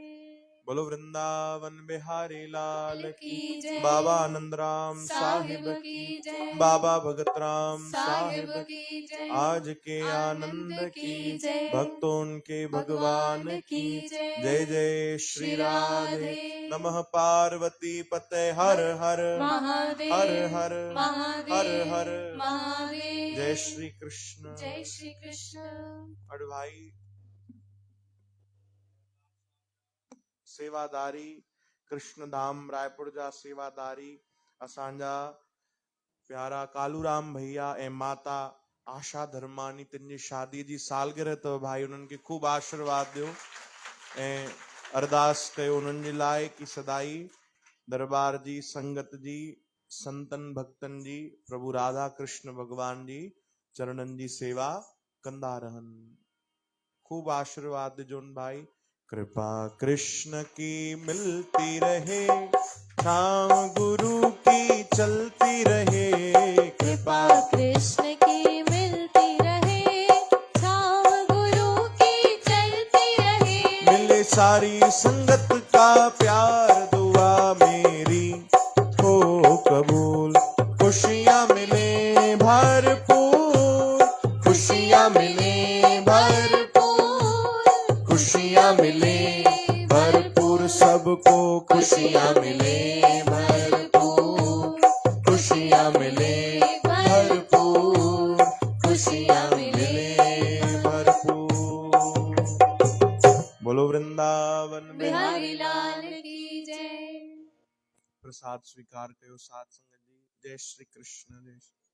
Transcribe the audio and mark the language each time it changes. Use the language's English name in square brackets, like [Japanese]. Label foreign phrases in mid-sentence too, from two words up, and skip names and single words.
[Hindi] बोलो वृंदावन बिहारी लाल की की जय। बाबा आनंदराम साहिब की जय। बाबा भगत राम साहिब साहिब की जय। आज के आनंद की भक्तों के भगवान की जय जय श्री राधे नमः पार्वती पते हर हर महादेव हर हर महादेव हर हर महादेव जय श्री कृष्ण। जय श्री कृष्ण। [Sindhi] और भाई सेवादारी कृष्णधाम रायपुर जा सेवादारी असांजा प्यारा कालूराम भैया ऐं माता आशा धर्मानी तिन जी शादी जी सालगिरह अथव भाई उन्हनि खे खूब आशीर्वाद ॾियो ऐं अरदास कयो उन्हनि जे लाइ कि सदाई दरबार जी संगत जी संतन भक्तन जी प्रभु राधा कृष्ण भगवान जी चरणन जी सेवा कंदा रहनि। खूब आशीर्वाद ॾिजोनि भाई। [Hindi] कृपा कृष्ण की मिलती रहे शाम गुरु की चलती रहे कृपा कृष्ण की मिलती रहे छाव गुरु की चलती रहे मिले सारी संगत का प्यार दुआ मेरी हो कबूल खुशियाँ मिले भरपूर खुशियाँ मिले भरपूर खुशियाँ मिले भरपूर सबको खुशियाँ मिले भरपूर खुशियाँ मिले भरपूर खुशियाँ मिले भरपूर। बोलो वृंदावन बिहारी लाल की जय। [Sindhi] प्रसाद स्वीकार कयो साथ संगत जी। [Hindi] जय श्री कृष्ण। जय श्री